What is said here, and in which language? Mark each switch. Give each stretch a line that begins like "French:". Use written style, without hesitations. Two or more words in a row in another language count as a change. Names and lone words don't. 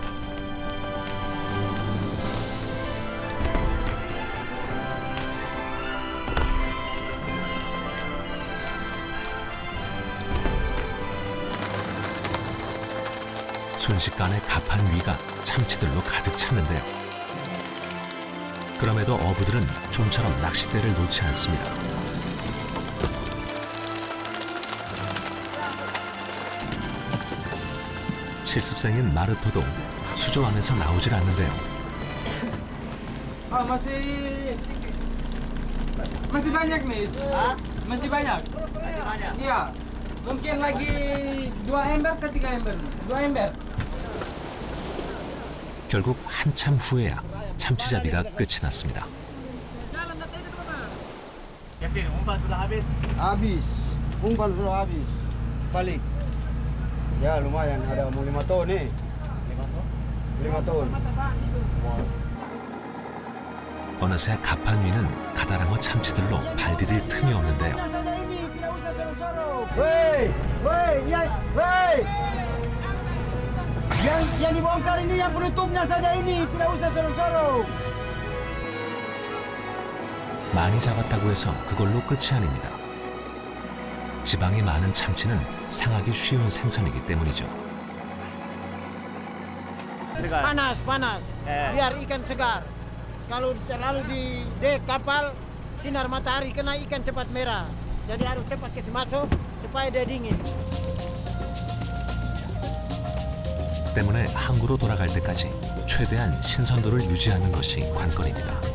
Korean: 순식간에 갑판 위가 참치들로 가득 찼는데요. 그럼에도 어부들은 좀처럼 낚싯대를 놓지 않습니다. 실습생인 마르토도 수조 안에서 나오질 않는데요.
Indonesian: Masih banyak nih. Masih banyak. Iya. Mungkin lagi 2 ember ke 3 ember. 2 ember.
Korean: 결국 한참 후에야 참치잡이가 끝이 났습니다.
Indonesian: Captain, umpan sudah habis. Habis. Umpan sudah habis. Balik. Ya lumayan, ada mau 5 ton nih. 5 ton.
Korean: 어느새 갑판 위는 가다랑어 참치들로 발 디딜 틈이 없는데요.
Indonesian: Woi, woi, woi. Yang dibongkar ini yang penutupnya saja ini, tidak usah sorong-sorong.
Korean: 많이 잡았다고 해서 그걸로 끝이 아닙니다. 지방이 많은 참치는 상하기 쉬운 생선이기 때문이죠.
Indonesian: Panas, panas. Biar ikan segar. Kalau terlalu di dek kapal, sinar matahari kena ikan cepat merah. Jadi harus cepat kasih masuk supaya dia dingin.
Korean: 때문에 항구로 돌아갈 때까지 최대한 신선도를 유지하는 것이 관건입니다.